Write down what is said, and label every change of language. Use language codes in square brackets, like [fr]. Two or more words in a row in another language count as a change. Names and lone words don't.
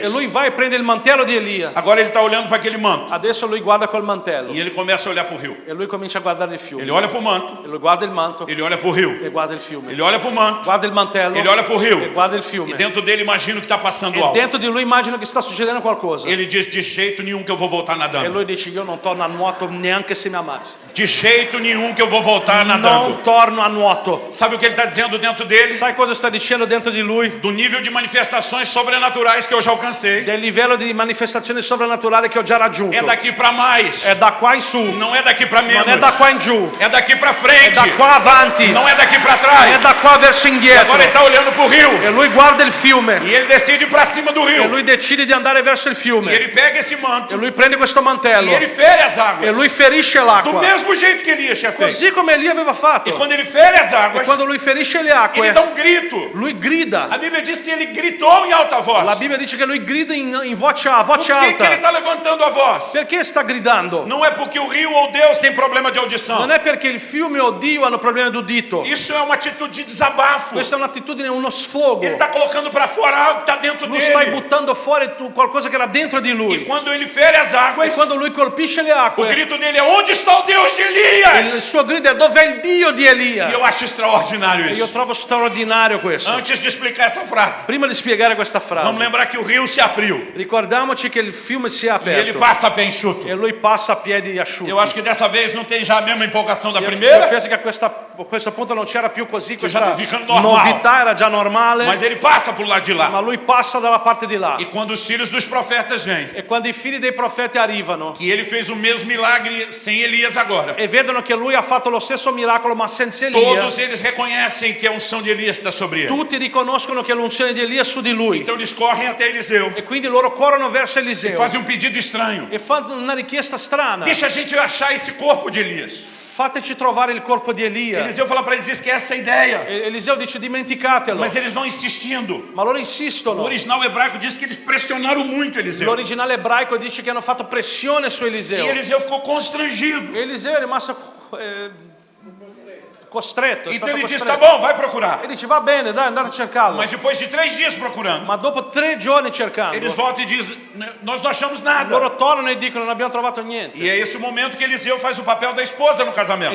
[it] E lui va e prende il mantello di Elia. [pt] Agora ele está olhando para aquele manto. [it] Adesso lui guarda quel mantello. [pt] E ele começa a olhar para o rio. [it] E lui comincia a guardare il [pt] Ele [it] fiume. [pt] olha para o manto. [it] E lui guarda il manto [pt] Ele olha para o rio. [it] e guarda il fiume. [pt] Ele olha para o manto. [it] Guarda il mantello [pt] Ele olha para o [it] e [pt] rio. [it] guarda il [pt] E [it] fiume. [pt] dentro dele imagina o que está passando [it] E [pt] algo. [it] dentro di lui immagino che sta succedendo qualcosa. [pt] Ele diz: de jeito nenhum que eu vou voltar [it] E [pt] nadando. [it] lui dice io non torno a nuoto neanche se mi ammazzi. [pt] De jeito nenhum que eu vou voltar [it] Non [pt] nadando. [it] torno a nuoto. [pt] Sabe o que ele está dizendo dentro dele? [it] Sai cosa sta dicendo dentro di lui? [pt] Do nível de manifestações sobrenaturais que eu já alcancei. [it] Del livello di manifestazione sovrannaturale che ho già raggiunto. [pt] É daqui para mais. [it] È da qua in su, [pt] Não é daqui para menos. [it] non è da qua in giù, [pt] É daqui para [it] è [pt] frente. [it] da qua avanti, [pt] Não é daqui para [it] è [pt] trás. [it] da qua verso indietro. [pt] Agora ele está olhando para o rio. [it] E lui guarda il fiume [pt] E ele decide ir para cima do [it] e [pt] rio. [it] lui decide di andare verso il [pt] E [it] fiume. [pt] ele pega esse [it] E [pt] manto. [it] lui prende questo [pt] E [it] mantello [pt] ele fere as [it] e [pt] águas. [it] lui ferisce [pt] Do [it] l'acqua, [pt] mesmo jeito que Elias tinha feito. [it] così come Elia aveva [pt] E [it] fatto. [pt] quando ele fere as [it] E [pt] águas, [it] quando lui ferisce le [pt] ele [it] acque, [pt] dá um grito. [it] lui grida. [pt] A Bíblia diz que ele gritou em alta voz. [it] La Bibbia dice che lui grida a voce [pt] Por que, que ele [it] alta. [pt] está levantando a voz? [it] Perché sta gridando? [pt] Não é porque o rio ou Deus tem problema de audição. [it] Non è perché il fiume o Dio hanno problemi d'udito. [pt] Isso é uma atitude de desabafo. [it] Questa è un'attitudine, uno sfogo. [pt] Ele está colocando para fora algo que está dentro [it] Lui stai [pt] dele. [it] buttando fuori qualcosa che era dentro di [pt] E [it] lui. [pt] quando ele fere as [it] E [pt] águas, [it] quando lui colpisce le [pt] o [it] acque, [pt] grito dele é: onde está o Deus de Elias? [it] il suo grido è dov'è il Dio di [pt] E [it] Elia? [pt] eu acho extraordinário [it] E io [pt] isso. [it] trovo straordinario questo. [pt] Antes de explicar essa frase, [it] Prima di spiegare questa [pt] vamos [it] frase, [pt] lembrar que o rio se abriu [it] ricordiamoci che il fiume si è [pt] e ele [it] aperto [pt] passa a pé enxuto. [it] e lui passa a piedi asciutti. [pt] Eu acho que dessa vez não tem já a mesma empolgação da [it] Io [pt] primeira, [it] penso che a questo punto non c'era più così, [pt] já [it] questa [pt] tá ficando normal. [it] novità era già normale, [pt] mas ele passa pro lado de [it] ma [pt] lá. [it] lui passa dalla parte di là. [pt] E quando os filhos dos profetas vêm, [it] E quando i figli dei profeti arrivano [pt] que ele fez o mesmo milagre sem Elias agora, [it] e vedono che lui ha fatto lo stesso miracolo ma senza Elia, [pt] todos eles reconhecem que a unção de Elias está sobre ele. [it] tutti riconoscono che l'unzione di Elia è su di lui. [pt] Então eles correm até Eliseu [it] E quindi loro corrono verso [pt] e [it] Eliseo [pt] fazem um pedido estranho. [it] e fanno una richiesta strana. [pt] Deixa a gente achar esse corpo de Elias. [it] Fateci trovare il corpo di Elia. [pt] Eliseu fala para eles: esquece essa ideia. [it] Eliseo dice dimenticatelo. [pt] Mas eles vão insistindo. [it] Ma loro [pt] O [it] insistono. [pt] original hebraico diz que eles pressionaram muito Eliseu. [it] L'originale ebraico dice che hanno fatto pressione su [pt] E [it] Eliseo. [pt] Eliseu ficou constrangido. [it] Eliseo è rimasto costretto, è [pt] Então [it] stato [pt] ele diz: tá [it] costretto. [pt] bom, vai procurar. [it] E dice va bene, dai, andate a cercarlo. [pt] Mas depois de 3 dias procurando, [it] Ma dopo 3 giorni cercando, [pt] eles voltam e dizem: nós não achamos nada. [it] loro tornano e dicono non abbiamo trovato niente. [pt] E é esse o momento que Eliseu faz o papel da esposa no casamento.